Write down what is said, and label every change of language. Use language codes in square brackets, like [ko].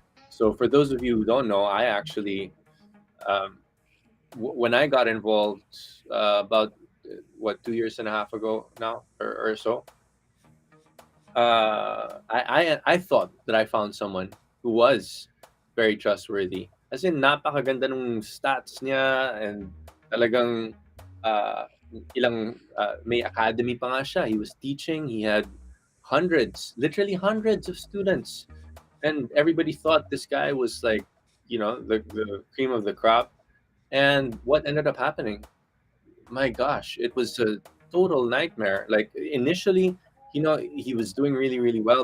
[en] So for those of you who don't know, I actually, um, when I got involved about what 2 years and a half ago now, or so, I thought that I found someone who was very trustworthy. [tl] As in, napakaganda ng stats niya, and talagang uh, may academy pa nga siya. [en] He was teaching. He had hundreds, literally hundreds of students, and everybody thought this guy was like, the cream of the crop. And what ended up happening? My gosh, it was a total nightmare. Like initially, he was doing really, really well.